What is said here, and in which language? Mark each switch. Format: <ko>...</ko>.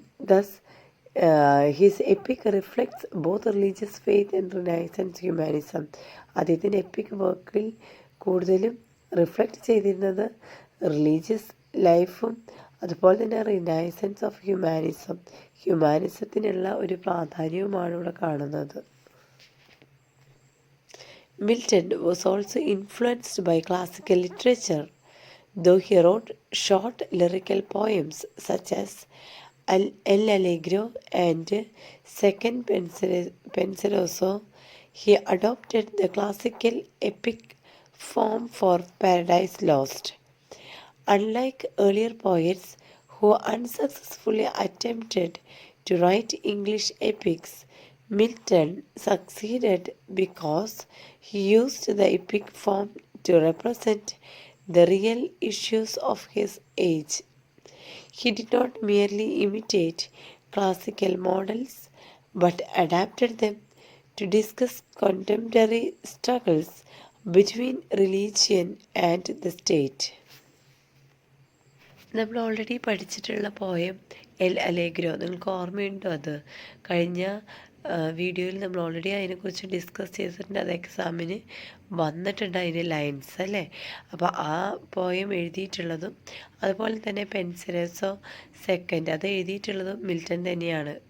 <en>Thus his epic reflects both religious faith and renaissance humanism.</en> <ml>അദ്ദേഹത്തിൻ്റെ EPIC വർക്കിൽ കൂടുതലും reflect ചെയ്തിരുന്നത് റിലീജിയസ് ലൈഫും അതുപോലെ തന്നെ റിനൈസൻസ് ഓഫ് ഹ്യൂമാനിസത്തിനുള്ള ഒരു പ്രാധാന്യവുമാണ് ഇവിടെ കാണുന്നത്.</ml> <en>Milton was also influenced by classical literature, though he wrote short lyrical poems such as El Allegro and Second Penseroso. He adopted the classical epic form for Paradise Lost. Unlike earlier poets who unsuccessfully attempted to write English epics, Milton succeeded because he used the epic form to represent the real issues of his age. He did not merely imitate classical models but adapted them to discuss contemporary struggles between religion and the state.</en> <ml>നമ്മൾ already പഠിച്ചിട്ടുള്ള poem L അലേഗ്രോ, നിങ്ങൾക്ക് ഓർമ്മയുണ്ടോ? അത് കഴിഞ്ഞ വീഡിയോയിൽ നമ്മൾ already അതിനെക്കുറിച്ച് discuss ചെയ്തിട്ടുണ്ട്. അത് എക്സാമിന് വന്നിട്ടുണ്ട് അതിൻ്റെ ലൈൻസ് അല്ലേ. അപ്പോൾ ആ പോയം എഴുതിയിട്ടുള്ളതും അതുപോലെ തന്നെ പെൻസിലേഴ്സോ സെക്കൻഡ് അത് എഴുതിയിട്ടുള്ളതും മിൽട്ടൺ തന്നെയാണ്.</ml>